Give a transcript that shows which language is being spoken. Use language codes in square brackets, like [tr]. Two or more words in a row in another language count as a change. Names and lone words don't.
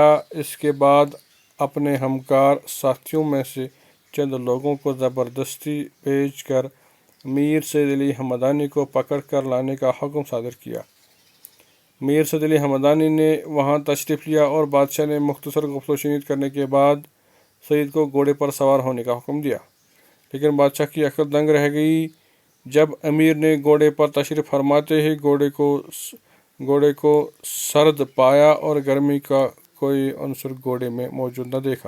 [ur] اس کے بعد اپنے ہمکار ساتھیوں میں سے چند لوگوں کو زبردستی بھیج کر میر سعد علی حمدانی کو پکڑ کر لانے کا حکم صادر کیا۔ میر سعد علی حمدانی نے وہاں تشریف لیا اور بادشاہ نے مختصر گفت و شنید کرنے کے بعد سید کو گھوڑے پر سوار ہونے کا حکم دیا، لیکن بادشاہ کی عقل دنگ رہ گئی۔ جب امیر نے گھوڑے پر تشریف فرماتے ہی گھوڑے کو سرد پایا اور گرمی کا کوئی عنصر گھوڑے میں موجود نہ دیکھا۔